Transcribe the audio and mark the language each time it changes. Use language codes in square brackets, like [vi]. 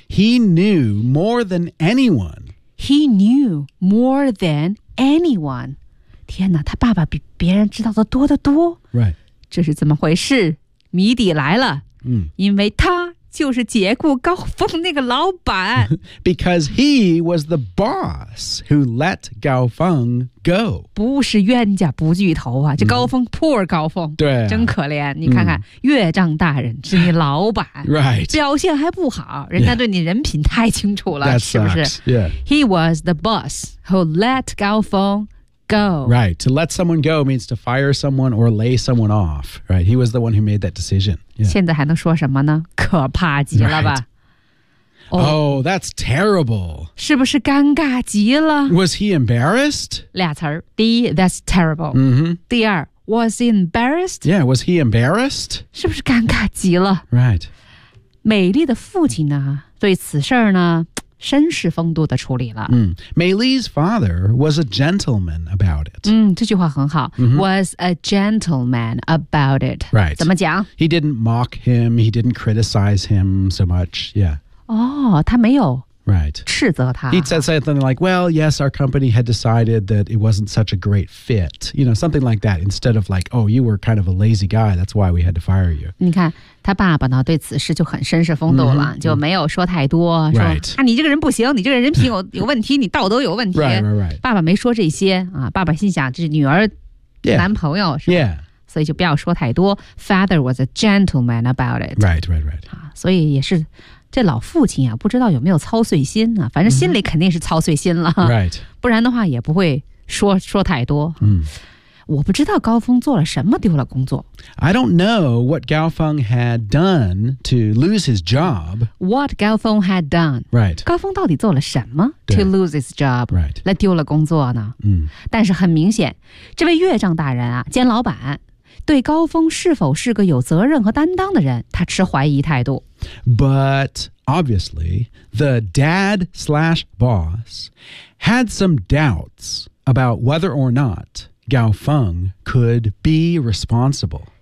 [en] He knew more than anyone. He knew more than anyone. [zh] 天哪，他爸爸比别人知道的多得多。 [en] Right. [zh] 这是怎么回事？谜底来了。因为他就是解雇高峰那个老板。 [en] Because he was the boss who let Gao Feng go. [zh] 不是冤家不聚头啊，就高峰、poor 高峰。对、真可怜，你看看、岳丈大人是你老板。 [en] Right. [zh] 表现还不好，人家对你人品太清楚了、 [en] yeah. [zh] 是不是、 [en] yeah. He was the boss who let Gao Feng go. Right. To let someone go means to fire someone or lay someone off. Right. He was the one who made that decision. [zh] Yeah. 现在还能说什么呢？可怕极了吧、 [en] right. oh, oh, that's terrible. [zh] 是不是尴尬极了？ [en] Was he embarrassed? [zh] 俩词儿，第一 [en] that's terrible、 [zh] 第二 [en] was he embarrassed? Yeah, was he embarrassed? [zh] 是不是尴尬极了？ [en] Right. [zh] 美丽的父亲呢，对此事呢，绅士风度的处理了。 [en] 美丽's father was a gentleman about it. [zh] 这句话很好。 [en] Was a gentleman about it. Right. [zh] 怎么讲？ [en] He didn't mock him. He didn't criticize him so much. Yeah. [zh] 他没有。 [en] Right. [zh] 斥责他。 [en] He said something like, well, yes, our company had decided that it wasn't such a great fit. You know, something like that. Instead of like, oh, you were kind of a lazy guy. That's why we had to fire you. [zh] 你看他爸爸呢对此事就很绅士风度了、就没有说太多、说、 [en] right. [zh] 啊、你这个人不行，你这个人品有问题，你道德有问题。 [en] Right, right, right. [zh] 爸爸没说这些、爸爸心想这是女儿的男朋友、是吧、 [en] yeah. [zh] 所以就不要说太多。 [en] Father was a gentleman about it. Right, right, right.、 [zh] 所以也是这老父亲啊不知道有没有操碎心啊，反正心里肯定是操碎心了、 [en] right. [zh] 不然的话也不会说太多。我不知道高峰做了什么丢了工作。 [en] I don't know what Gao Feng had done to lose his job. What Gao Feng had done. Right. [zh] 高峰到底做了什么 [en] to lose his job. Right. [zh] 来丢了工作呢。但是很明显，这位岳丈大人啊，兼老板，对高峰是否是个有责任和担当的人，他持怀疑态度。 [en] But obviously, the dad slash boss had some doubts about whether or not Gao Feng could be responsible.